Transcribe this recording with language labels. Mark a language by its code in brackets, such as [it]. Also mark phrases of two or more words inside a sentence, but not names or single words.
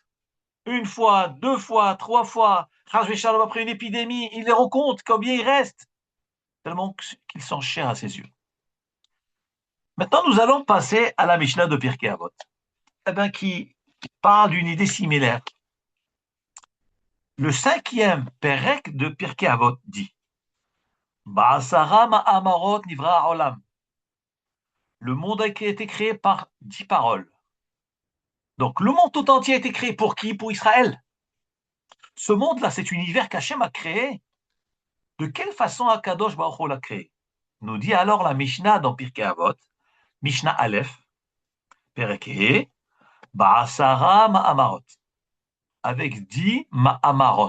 [fr] Une fois, deux fois, trois fois. Shalom, après une épidémie, il les recompte combien il reste. Tellement qu'ils sont chers à ses yeux. Maintenant, nous allons passer à la Mishnah de Pirkei Avot, qui parle d'une idée similaire. Le cinquième Perek de Pirkei Avot dit [he] בעשרה מאמרות נברא העולם. [fr] Le monde a été créé par 10 paroles. Donc, le monde tout entier a été créé pour qui? Pour Israël. Ce monde-là, cet univers qu'Hachem a créé, de quelle façon [he] הקדוש ברוך הוא [fr] l'a créé? Nous dit alors la Mishnah dans Pirkei Avot, [he] משנה א, פרק בעשרה מאמרות, [fr] avec 10 ma'amarot.